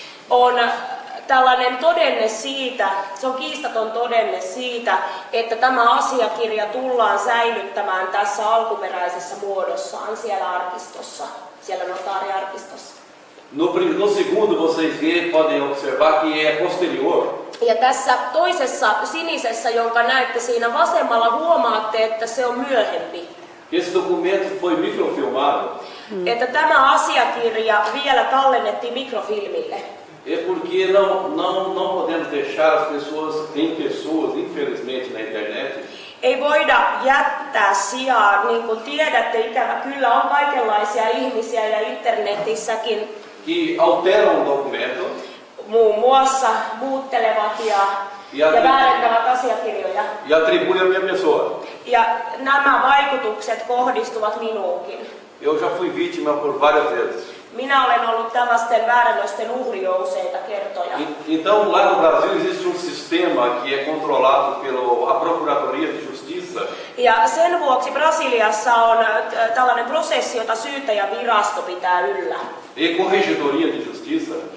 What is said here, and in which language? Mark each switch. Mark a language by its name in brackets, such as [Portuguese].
[Finnish] On tällainen todenne siitä, se on kiistaton todenne siitä, että tämä asiakirja tullaan säilyttämään tässä alkuperäisessä muodossaan siellä arkistossa, siellä notaariarkistossa. [Portuguese] No segundo, vocês podem observar que é posterior. [Finnish] Ja tässä toisessa sinisessä, jonka näette siinä vasemmalla, huomaatte, että se on myöhempi. [Portuguese] Esse documento foi microfilmado. [Finnish] Että tämä asiakirja vielä tallennettiin mikrofilmille. [Portuguese] É porque não podemos deixar as pessoas, tem pessoas, infelizmente, na internet, [Finnish] Ei voida jättää sijaa, niin kuin tiedätte, ikävä kyllä on kaikenlaisia ihmisiä ja internetissäkin [Portuguese] que alteram o documento [Finnish] muun muassa muuttelevat ja väärentävät asiakirjoja. [Portuguese] e atribuem a minha pessoa. [Finnish] Ja nämä vaikutukset kohdistuvat minuunkin. [Portuguese] Eu já fui vítima por várias vezes. [Finnish] Minä olen ollut tällaisten väärännösten uhri jo useita kertoja. [Portuguese] Então, lá no Brasil existe um sistema que é controlado pela Procuradoria de Justiça, [Finnish] Ja sen vuoksi Brasiliassa on tällainen prosessi, jota syyttäjävirasto pitää yllä. [Portuguese] e Corregedoria de Justiça,